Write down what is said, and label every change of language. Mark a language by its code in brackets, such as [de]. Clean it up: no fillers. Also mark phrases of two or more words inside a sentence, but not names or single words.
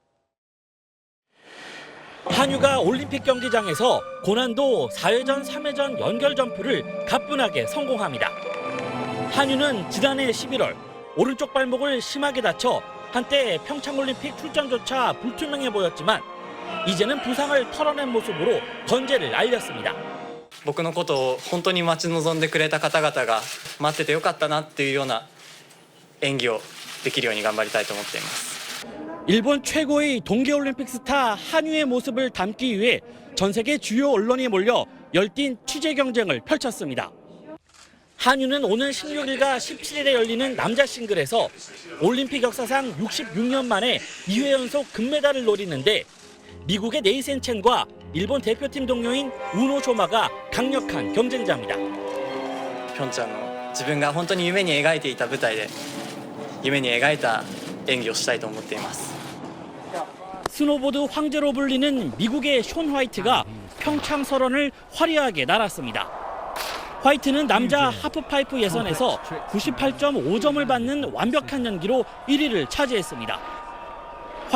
[ko] 한유가 올림픽 경기장에서 고난도 4회전, 3회전 연결 점프를 가뿐하게 성공합니다. 한유는 지난해 11월 오른쪽 발목을 심하게 다쳐 한때 평창올림픽 출전조차 불투명해 보였지만 이제는 부상을 털어낸 모습으로 건재를 알렸습니다. [ja] 僕のことを本当に待ち望んでくれた方々が待っててよかったなっていうような演技をできるように頑張りたいと思っています。 [ko] 일본 최고의 동계올림픽 스타 한유의 모습을 담기 위해 전 세계 주요 언론이 몰려 열띤 취재 경쟁을 펼쳤습니다. 한유는 오늘 16일과 17일에 열리는 남자 싱글에서 올림픽 역사상 66년 만에 2회 연속 금메달을 노리는데 미국의 네이센 첸과 일본 대표팀 동료인 우노 쇼마가 강력한 경쟁자입니다. [ja] 平昌の自分が本当に夢に描いていた舞台で夢に描いた演技をしたいと思っています。 [ko] 스노보드 황제로 불리는 미국의 숀 화이트가 평창 설원을 화려하게 날았습니다. 화이트는 남자 하프파이프 예선에서 98.5점을 받는 완벽한 연기로 1위를 차지했습니다.